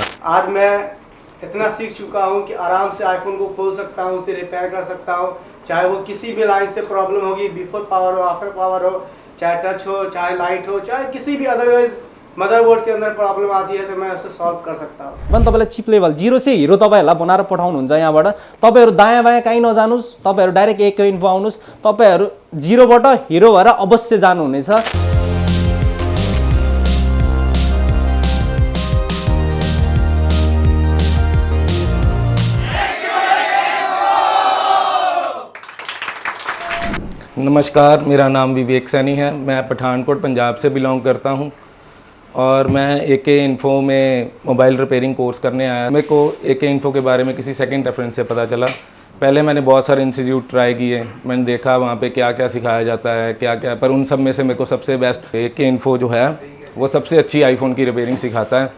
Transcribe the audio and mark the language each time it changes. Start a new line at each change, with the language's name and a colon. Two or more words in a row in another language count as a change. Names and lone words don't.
Hindi: आज मैं इतना सीख चुका हूँ कि आराम से आईफोन को खोल सकता हूँ, उसे रिपेयर कर सकता हूँ, चाहे वो किसी भी लाइन से प्रॉब्लम होगी,
English: before power
Hindi: हो,
English: after power
Hindi: हो, चाहे टच हो, चाहे लाइट हो, चाहे किसी भी अदरवाइज मदरबोर्ड के अंदर प्रॉब्लम आती है तो मैं उसे सॉल्व कर सकता हूँ।
Nepali: पनि तपाईँलाई
English: chip level
Nepali: 0 से हिरो तपाईँहरूलाई बनाएर पठाउनुहुन्छ यहाँबाट। तपाईँहरू दायाँ बायाँ कहीँ नजानुस्, तपाईँहरू डाइरेक्ट एक इन्फो आउनुहोस्, तपाईँहरू 0बाट हिरो भएर अवश्य जानुहुनेछ।
Hindi: नमस्कार, मेरा नाम विवेक सैनी है। मैं पठानकोट पंजाब से बिलोंग करता हूं और मैं एके इन्फो में
English: mobile repairing course
Hindi: करने आया। मेरे को एके इन्फो के बारे में किसी
English: second reference
Hindi: से पता चला। पहले मैंने बहुत सारे इंस्टीट्यूट ट्राई किए, मैंने देखा वहाँ पे क्या क्या सिखाया जाता है, क्या क्या, पर उन सब में से मेरे को सबसे बेस्ट एके इन्फो जो है वो सबसे अच्छी आईफोन की रिपेयरिंग सिखाता है।